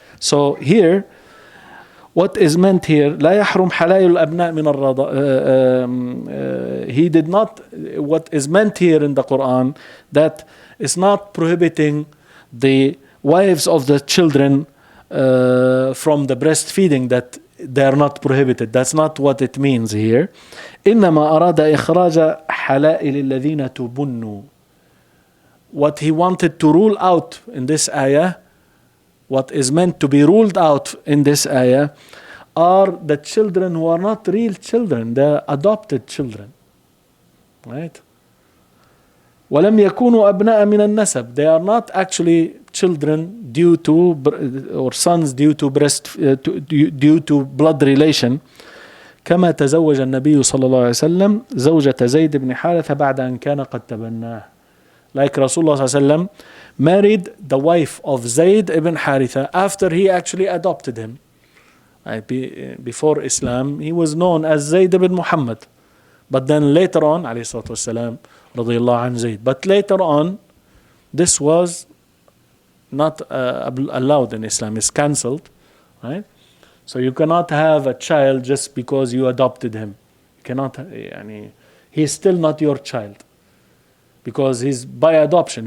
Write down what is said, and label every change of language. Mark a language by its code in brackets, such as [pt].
[en] So here, what is meant here, [ar] لا يحرم حلائل الأبناء من الرضاعة. [en] He did not, what is meant here in the Quran, that is not prohibiting the wives of the children from the breastfeeding, that they are not prohibited. That's not what it means here. [ar] إنما أراد إخراج حلائل الذين تبنوا. [en] What he wanted to rule out in this ayah, what is meant to be ruled out in this ayah, are the children who are not real children, they are adopted children, right? [ar] وَلَمْ يَكُونُوا أَبْنَاءَ مِنَ النَّسَبِ. [en] They are not actually children due to, or sons due to due to blood relation. [ar] كما تزوج النبي صلى الله عليه وسلم زوجة زيد بن حارثة بعد أن كان قد تبناه. [en] Like Rasulullah [ar] صلى الله عليه وسلم [en] married the wife of Zayd ibn Haritha after he actually adopted him. Before Islam, he was known as Zayd ibn Muhammad. But then later on, [ar] عليه الصلاة والسلام, رضي الله عن زيد. [en] But later on, this was not allowed in Islam. It's cancelled, right? So you cannot have a child just because you adopted him. You cannot, he's still not your child. Because he's by adoption.